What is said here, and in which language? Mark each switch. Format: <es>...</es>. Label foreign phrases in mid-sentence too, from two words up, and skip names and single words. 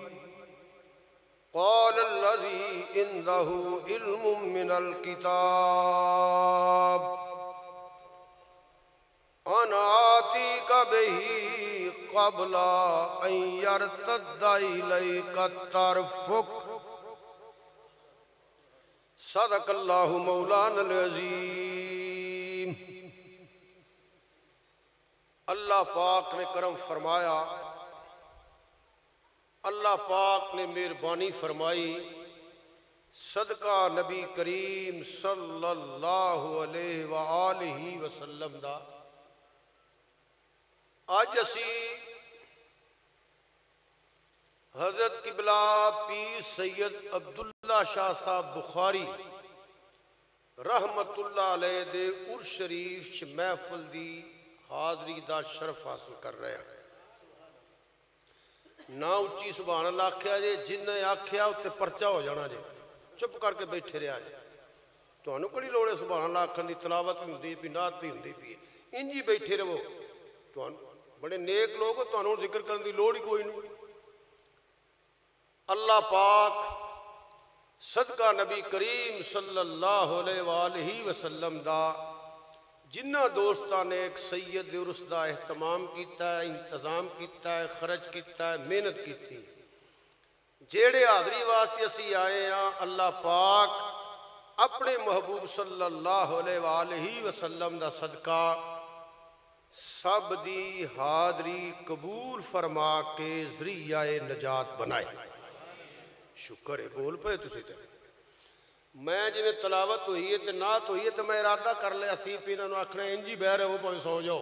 <ar>قال الذي عنده علم من الكتاب أنا آتيك به قبل أن يرتد إليك طرفك صدق الله مولانا العظيم.</ar> <pa>اللہ پاک نے کرم فرمایا، اللہ پاک نے مہربانی فرمائی صدقہ نبی کریم</pa> <ar>صلى الله عليه وآله وسلم</ar> <pa>दा। اج اسی حضرت قبلہ پیر سید عبداللہ شاہ صاحب بخاری</pa> <ar>رحمة الله عليه</ar> <pa>دے عرس شریف چ محفل دی حاضری دا شرف حاصل کر رہے ہیں. نہ اچی</pa> <ar>سبحان الله</ar> <pa>آکھیا جے، جنہیں آکھیا اتے پرچہ ہو جانا جے، چپ کر کے بیٹھے رہا جے. تہانوں کڑی لوڑ</pa> <ar>سبحان الله</ar> <pa>آکھن دی، تلاوت بھی ہوندی پئی، نعت بھی ہوندی پئی، اینج ہی بیٹھے رہو. تہانوں بڑے نیک لوگ ہو، تہانوں ذکر کرنے کی لوڑ ہی کوئی نہیں. اللہ پاک صدقہ نبی کریم</pa> <ar>صلى الله عليه وسلم</ar> <pa>دا جنہاں دوستاں نے</pa> <ur>ایک سید عرس کا اہتمام کیا، انتظام کیا، خرچ کیا، محنت کی,</ur> <pa>جیہڑے حاضری واسطے اسی آئے ہاں، اللہ پاک اپنے محبوب</pa> <ar>صلى الله عليه وسلم</ar> <pa>دا صدقہ سب دی حاضری قبول فرما کے ذریعہ نجات بنائے. شکر ہے، بول پے تسی تے. میں جویں تلاوت ہوئی ہے تو نعت ہوئی ہے تو میں ارادہ کر لیا سی بھی انہوں نے آکھنا اینج ہی بہہ رہے ہو، بھاویں سو جاؤ.</pa>